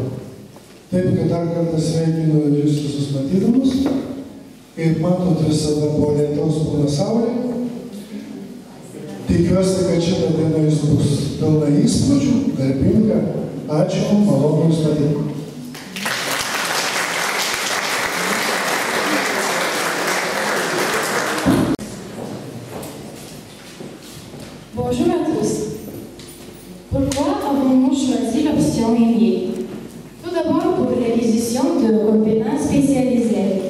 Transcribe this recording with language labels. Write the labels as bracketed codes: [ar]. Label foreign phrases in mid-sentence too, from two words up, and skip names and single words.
[lt] Taip, kad dar kartą sveikinu jūs visus matydamus. Kaip matot, visada po lietaus būna saulė. Tikiuosi, kad šitą dieną jis bus pilna įspūdžių, darbinga. Ačiū, malonu jūs matyti. [fr] Bonjour à tous. Pourquoi avons-nous choisi l'option Émile? Tout d'abord pour l'acquisition de compétences spécialisées.